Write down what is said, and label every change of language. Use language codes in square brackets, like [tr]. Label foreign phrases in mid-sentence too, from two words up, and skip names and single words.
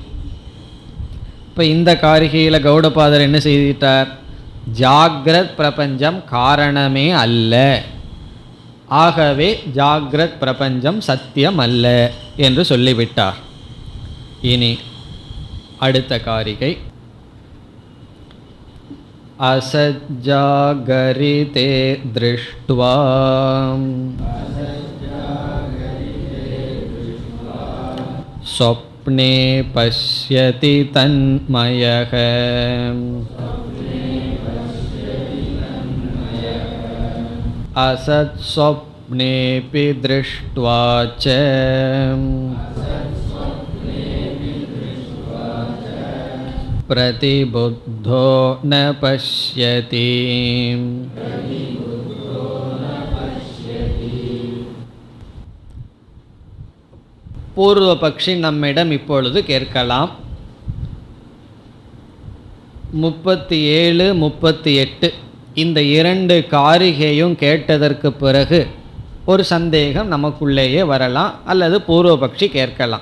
[ta] இப்போ இந்த காரிகையில் கௌடபாதர் என்ன செய்துட்டார்? ஜாகிரத் பிரபஞ்சம் காரணமே அல்ல, ஆகவே ஜாகிரத் பிரபஞ்சம் சத்தியம் அல்ல என்று சொல்லிவிட்டார். இனி அடுத்த காரிகை, [sa] असज्जागरिते दृष्ट्वा स्वप्ने पश्यति तन्मयः असत्स्वप्नेऽपि दृष्ट्वा च प्रतिबुद्धो न पश्यति. [ta] பூர்வபக்ஷி நம்மிடம் இப்பொழுது கேட்கலாம், 37, 38 இந்த இரண்டு காரிகையும் கேட்டதற்கு பிறகு ஒரு சந்தேகம் நமக்குள்ளேயே வரலாம், அல்லது பூர்வபக்ஷி கேட்கலாம்.